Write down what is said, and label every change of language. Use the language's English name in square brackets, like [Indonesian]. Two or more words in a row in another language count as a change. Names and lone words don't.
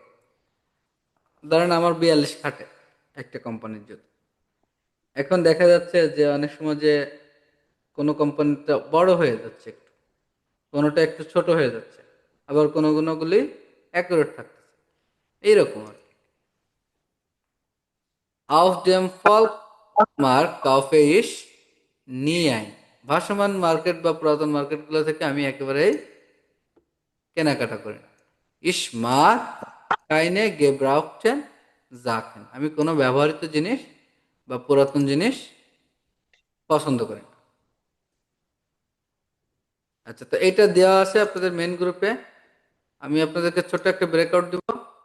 [Bangla] ধরেন আমার 42 খাটে একটা কোম্পানির জুতো। এখন দেখা যাচ্ছে যে অনেক সময় যে কোনো কোম্পানিটা বড় হয়ে যাচ্ছে একটু, কোনোটা একটু ছোট হয়ে যাচ্ছে, আবার কোনো কোনোগুলি অ্যাকুরেট থাকতেছে, এইরকম আর কি। [German] Auf dem Volksmarkt kaufe ich nie ein, [Bangla] ভাসমান মার্কেট বা পুরাতন মার্কেটগুলো থেকে আমি একেবারেই কেনাকাটা করি না। [German] Ich mag keine gebrauchten Sachen, [Bangla] আমি কোনো ব্যবহৃত জিনিস বা পুরাতন জিনিস পছন্দ করি না। আচ্ছা, তো এটা দেওয়া আছে আপনাদের [English] main group. [Bangla] আমি আপনাদেরকে ছোট্ট একটা ব্রেকআউট দিব।